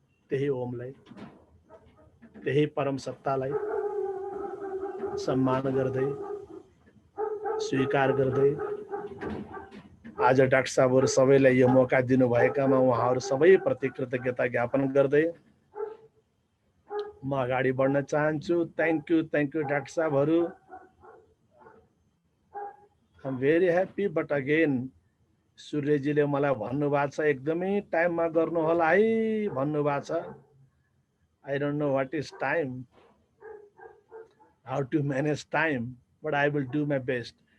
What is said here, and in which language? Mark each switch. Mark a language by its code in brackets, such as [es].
[ne] त्यही ओमलाई, त्यही परम सत्तालाई सम्मान गर्दै, स्वीकार गर्दै आज डाक्टर साहबहरु सबैलाई यो मौका दिनुभएकामा उहाँहरु सबैप्रति कृतज्ञता ज्ञापन गर्दै म अगाडि बढ्न चाहन्छु। [en] Thank you doctor साहबहरु। I am very happy, but again [ne] सूर्यजीले मलाई भन्नुभएको छ एकदमै टाइममा गर्नु होला है भन्नुभएको छ। [en] I don't know what is time, how to manage time, but I will do my best.